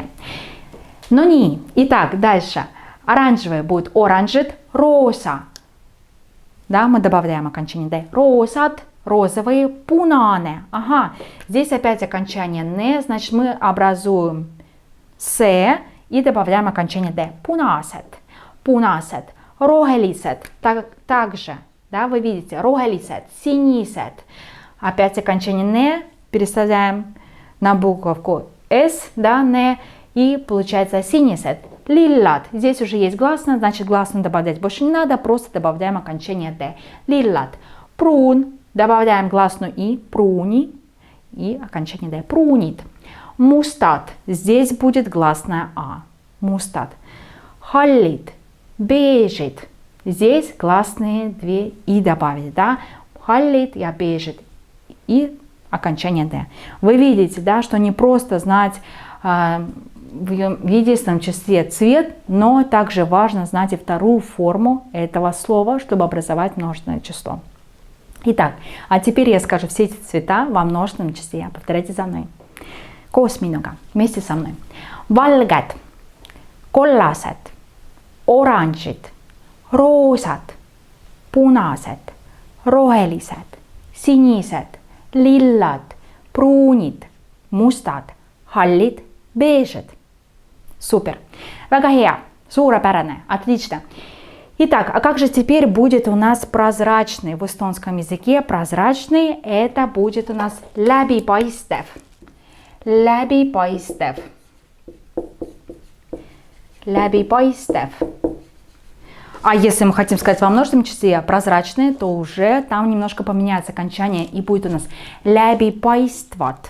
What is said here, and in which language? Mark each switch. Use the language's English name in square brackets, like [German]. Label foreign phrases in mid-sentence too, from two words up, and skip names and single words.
[Russian] Но не. Итак, дальше. Оранжевый будет [Estonian] oranžit, rosa. [Russian] Да, мы добавляем окончание D. [Estonian] Rosad, розовые, punane. Ага, здесь опять окончание «не», значит мы образуем «се» и добавляем окончание «d». Punased, punased. Rohelised, [Russian] также, да, вы видите, [Estonian] rohelised, sinised. [Russian] Опять окончание «не», переставляем на буковку «с», да, «не», и получается sinised. [Estonian] Lillad, [Russian] здесь уже есть гласная, значит гласную добавлять больше не надо, просто добавляем окончание «d». [Estonian] Lillad. Pruun, [Russian] добавляем гласную «и», pruuni, и окончание «d». Pruunid. [Estonian] Mustad, [Russian] здесь будет гласная «а». [Estonian] Mustad. Hallid. Bežid. [Russian] Здесь гласные две «и» добавили, да? Hallid и bežid. И окончание «d». Вы видите, да, что не просто знать в единственном числе цвет, но также важно знать и вторую форму этого слова, чтобы образовать множественное число. Итак, а теперь я скажу все эти цвета во множественном числе. Повторяйте за мной. [Estonian] Koos minuga, [Russian] вместе со мной. [Estonian] Valged, kollased, oranžid, roosad, punased, rohelised, sinised, lillad, pruunid, mustad, hallid, beežid. Супер. Väga hea. Suurepärane. [Russian] Отлично. Итак, а как же теперь будет у нас прозрачный в эстонском языке? Прозрачный это будет у нас läbipaistev. [Estonian] läbipaistev. Läbipaistev. [Russian] А если мы хотим сказать во множественном числе прозрачные, то уже там немножко поменяется окончание и будет у нас läbipaistvad.